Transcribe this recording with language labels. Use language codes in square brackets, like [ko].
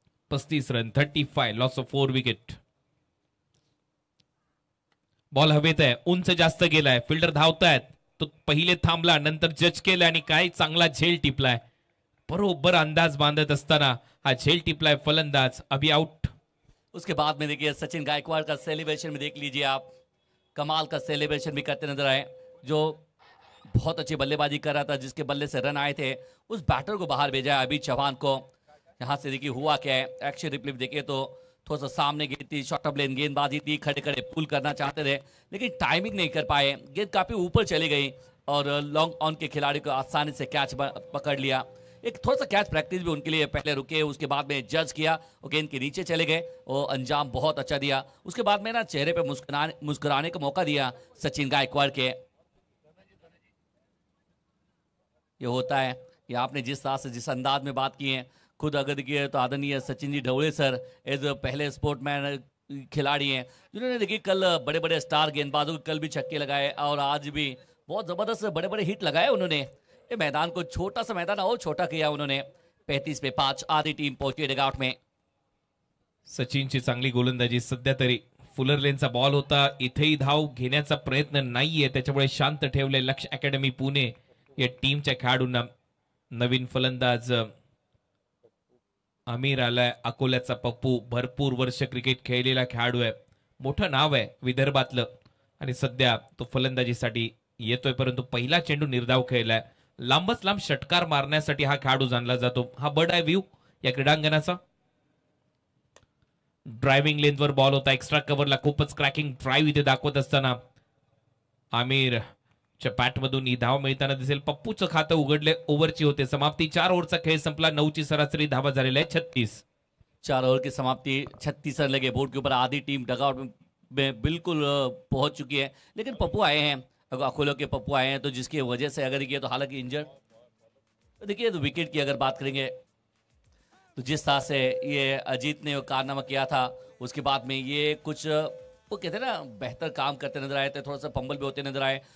[en] 35 run, 35, loss of 4 wicket. [mr] Ball हवेत आहे, उंच जास्त गेलाय, फिल्डर धावतायत, तो पहिले थांबला, नंतर जज केलं आणि काय चांगला झेल टिपलाय. बरोबर अंदाज बांधत असताना हा झेल टिपलाय फलंदाज, [hi] अभी आउट. उसके बाद में देखिए सचिन गायकवाड़ का सेलिब्रेशन में देख लीजिए आप, कमाल का सेलिब्रेशन भी करते नजर आए. जो बहुत अच्छी बल्लेबाजी कर रहा था, जिसके बल्ले से रन आए थे, उस बैटर को बाहर भेजा है अभी चौहान को. यहाँ से देखिए हुआ क्या है, एक्शन रिप्ले देखिए तो थोड़ा सा सामने गेंद थी, शॉर्ट ऑफ लेन गेंदबाजी थी, खड़े खड़े पुल करना चाहते थे लेकिन टाइमिंग नहीं कर पाए, गेंद काफी ऊपर चली गई और लॉन्ग ऑन के खिलाड़ी को आसानी से कैच पकड़ लिया. एक थोड़ा सा कैच प्रैक्टिस भी उनके लिए, पहले रुके, उसके बाद में जज किया और गेंद के नीचे चले गए और अंजाम बहुत अच्छा दिया. उसके बाद में ना चेहरे पे मुस्कुराने का मौका दिया सचिन गायकवाड़ के. ये होता है, ये आपने जिस तरह से जिस अंदाज में बात की है, खुद अगर देखिए तो आदरणीय सचिन जी ढवळे सर एज पहले स्पोर्टमैन खिलाड़ी हैं जिन्होंने देखिए कल बड़े बड़े स्टार गेंदबाजों को कल भी छक्के लगाए और आज भी बहुत जबरदस्त बड़े बड़े हिट लगाए उन्होंने. ये मैदान को छोटा सा मैदान और छोटा किया उन्होंने. 35 पे 5 आधी टीम पहुंची डगआउट में. [mr] सचिनची चांगली गोलंदाजी. सध्या तरी फुलर लेनचा बॉल होता, इथेही धाव घेण्याचा प्रयत्न नाहीये, त्याच्यामुळे शांत ठेवले लक्ष अकॅडमी पुणे या टीमच्या खेळाडूंना. नवीन फलंदाज आमिर आलाय, अकोल्याचा पप्पू, भरपूर वर्ष क्रिकेट खेळलेला खेळाडू आहे, मोठं नाव आहे विदर्भातलं आणि सध्या तो फलंदाजीसाठी येतोय, परंतु पहिला चेंडू निर्धाव खेळलाय. लांबच लांब षटकार मारण्यासाठी हा खेळाडू जाणला जातो. हा बर्ड आय व्ह्यू या क्रीडांगणाचा. ड्रायव्हिंग लेनवर बॉल होता, एक्स्ट्रा कव्हरला खूपच क्रॅकिंग ड्राईव्ह इथे दाखवत असताना आमिर बॅटमधून ही धाव मिळताना दिसेल. पप्पूचं खातं उघडले, ओव्हरची होते समाप्ती. 4 ओव्हरचा खेळ संपला, 9ची सरासरी धावा झालेल्या आहे 36. [hi] 4 ओवर की समाप्ति, 36 रन लगे बोर्ड के ऊपर. आधी टीम डगआउट में बिल्कुल पहुंच चुकी है, लेकिन पप्पू आए हैं, अकोलो के पप्पू आए हैं, तो जिसकी वजह से अगर देखिए तो हालांकि इंजर्ड, तो देखिए तो विकेट की अगर बात करेंगे तो जिस तरह से ये अजीत ने कारनामा किया था, उसके बाद में ये कुछ वो कहते हैं ना बेहतर काम करते नजर आए थे, थोड़ा सा फंबल भी होते नजर आए.